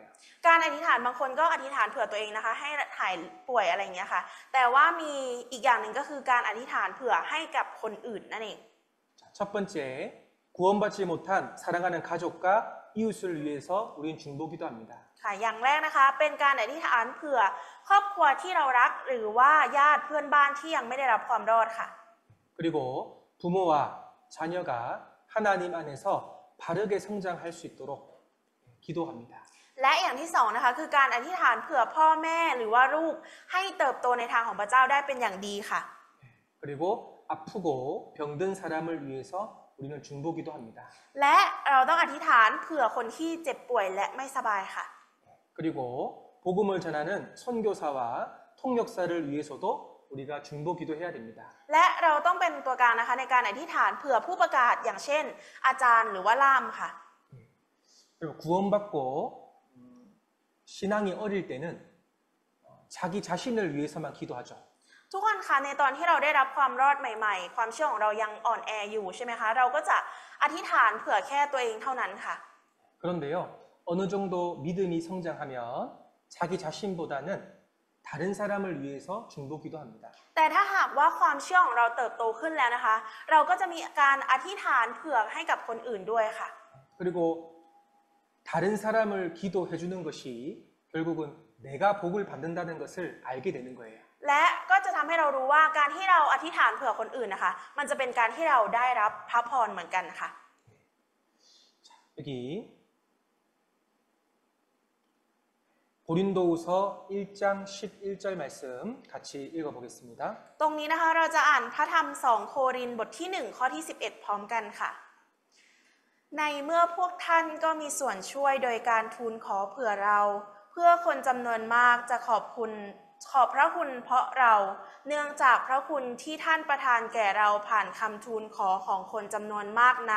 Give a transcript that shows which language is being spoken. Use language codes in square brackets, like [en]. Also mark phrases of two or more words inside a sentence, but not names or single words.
[th] การอธิษฐานบางคนก็อธิษฐานเผื่อตัวเองนะคะให้หายป่วยอะไรอย่างเงี้ยค่ะแต่ว่ามีอีกอย่างหนึ่งก็คือการอธิษฐานเผื่อให้กับคนอื่นนั่นเอง [ko] 첫 번째, 구원받지 못한 사랑하는 가족과 이웃을 위해서 우린 중보 기도합니다. [th] ค่ะอย่างแรกนะคะเป็นการอธิษฐานเผื่อครอบครัวที่เรารักหรือว่าญาติเพื่อนบ้านที่ยังไม่ได้รับความรอดค่ะ [ko] 그리고 부모와 자녀가 하나님 안에서 바르게 성장할 수 있도록 기도합니다. [th] และอย่างที่2นะคะคือการอธิษฐานเผื่อพ่อแม่หรือว่าลูกให้เติบโตในทางของพระเจ้าได้เป็นอย่างดีค่ะ [ko] 그리고 아프고 병든 사람을 위해서 우리는 중보 기도합니다. [th] และเราต้องอธิษฐานเผื่อคนที่เจ็บป่วยและไม่สบายค่ะ [ko] 그리고 복음을 전하는 선교사와 통역사를 위해서도 우리가 중보 기도해야 됩니다. [th] และเราต้องเป็นตัวกลางนะคะในการอธิษฐานเผื่อผู้ประกาศอย่างเช่น อาจารย์หรือว่าล่ามค่ะ [ko] 그리고 구원받고 신앙이 어릴 때는 자기 자신을 위해서만 기도하죠. [th] ทุกคนคะในตอนที่เราได้รับความรอดใหม่ๆความเชื่อของเรายังอ่อนแออยู่ใช่ไหมคะเราก็จะอธิษฐานเผื่อแค่ตัวเองเท่านั้นค่ะ [ko] 그런데요, 어느 정도 믿음이 성장하면 자기 자신보다는 다른 사람을 위해서 중보기도 합니다. [th] แต่ถ้าหากว่าความเชื่อของเราเติบโตขึ้นแล้วนะคะ เราก็จะมีการอธิษฐานเผื่อให้กับคนอื่นด้วยค่ะ [ko] 그리고 다른 사람을 기도해 주는 것이 결국은 내가 복을 받는다는 것을 알게 되는 거예요. [th] และก็จะทำให้เรารู้ว่าการที่เราอธิษฐานเผื่อคนอื่นนะคะ มันจะเป็นการที่เราได้รับพระพรเหมือนกันค่ะ [ko] 여기 고린도후서 1장 11절 말씀 같이 읽어보겠습니다. [th] ตรงนี้นะคะเราจะอ่านพระธรรม2 โครินธ์บทที่ 1 ข้อที่ 11 พร้อมกันค่ะ ในเมื่อพวกท่านก็มีส่วนช่วยโดยการทูลขอเผื่อเรา เพื่อคนจำนวนมากจะขอบพระคุณเพราะเรา เนื่องจากพระคุณที่ท่านประทานแก่เราผ่านคำทูลขอของคนจำนวนมากนั้น